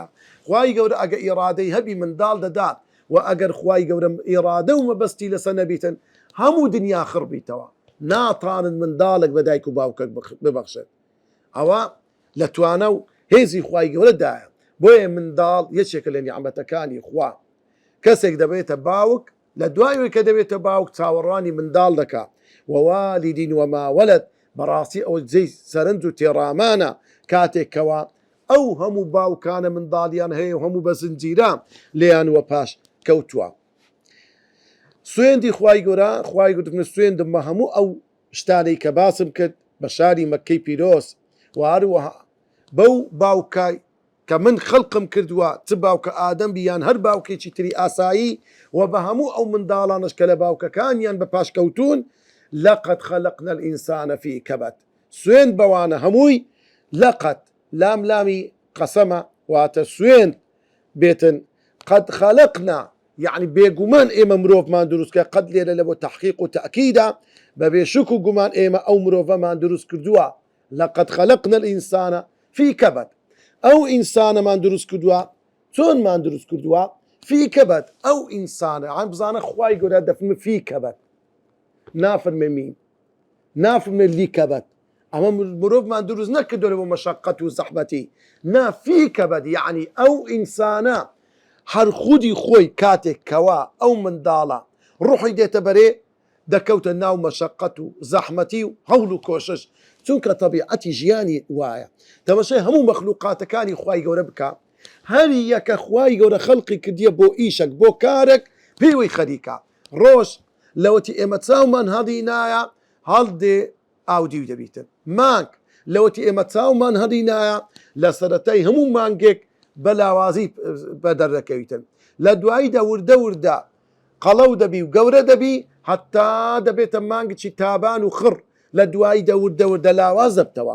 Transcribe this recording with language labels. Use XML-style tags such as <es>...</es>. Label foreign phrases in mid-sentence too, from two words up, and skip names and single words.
<ckb>خوای گەورە ئەگە ئیرادەی هەبی منداڵ دەدات و ئەگەر خوای گەورە ئیرادە و مەبەستی لەسەر نەبیتن هەموو دنیا خڕبیتەوە ناتانن منداڵێک بە دایک و باوکەک ببەخشێت. ئەوە لە توانە و هێزی خوای گەورەدایە بۆیە منداڵ یەکێکە لە نیعمەتەکانی خوا. کەسێک دەبێتە باوک لە دوایەوەی کە دەبێتە باوک چاوەڕوانی منداڵ دەکات</ckb> <ar>ووالدین وما ولد</ar> <ckb>بەڕاستی ئەو جێی سەرنج و تێڕامانە کاتێکەوە ئەو هەموو باوکانە منداڵیان هەیە و هەموو بە زنجیرە لێیان وە پاش کەوتووە. سوێندی خوای گەورە خوای گوتنە سوێندم بە هەموو ئەو شتانەی کە باسم کرد بە شاری مەککەی پیرۆز و هەروەها بەو باوکای کە من خەڵقم کردووە چ باوکە ئادەم بیان هەر باوکێکی تری ئاسایی و بە هەموو ئەو منداڵانش کە لە باوکەکانیان بە پاشکەوتون</ckb> <ar>لقد خلقنا الإنسان في كبد</ar> <ckb>سوێند بەوانە هەمووی لقد لام لامی قەسەمە واتە سوێند بێتن</ckb> <ar>قد خلقنا</ar> <ckb>يعني بێگومان ئێمە مرۆڤمان دروستکە قەت لێرە لە بۆ تەحقیق و تەئکیدە بەبێ شک و گومان ئێمە ئەو مرۆڤەمان دروست کردووە</ckb> <ar>لقد خلقنا الإنسان في كبد</ar> <ckb>ئەو ئینسانەمان دروست کردووە چۆنمان دروست کردووە</ckb> <ar>في كبد</ar> <ckb>ئەو ئینسانە عام بزانە خوای گەورە دەفەرمێ</ckb> <ar>في كبد</ar> <ckb>نافرمێ مین نافرمێ لی كبد ئەمە مرۆڤمان دروست نەکردووە بۆ مەشەقەت و زەحمەتی نا</ckb> <ar>في كبد</ar> <ckb>یعنی ئەو ئینسانە هەر خودی خۆی کاتێک کەوا ئەو منداڵە ڕوحی دێتە بەرێ دەکەوتە ناو مەشەقەت و زەحمەتی و هەوڵ و کۆشش چونکە تەبیعەتی ژیانی وایە. تەماشای هەموو مەخلوقاتەکانی خوای گەورە بکە هەر یەکە خوای گەورە خەڵقی کردیە بۆ ئیشێک بۆ کارێک پێوەی خەریکە ڕۆژ لەوەتی ئێمە چاومان هەڵی نایە هەڵدێ ئاودی و دەبیتن مانگ لەوەتی ئێمە چاومان هەڵی نایە لە سەرەتای هەموو مانگێک بەلاوازی بە دەردەکەویتن لە دواییدا وردە وردە قەڵەو دەبی و گەورە دەبی حتا دەبێتە مانگی تابان و خڕ لە دواییدا وردە وردە لاواز دەبتەوە.</ckb>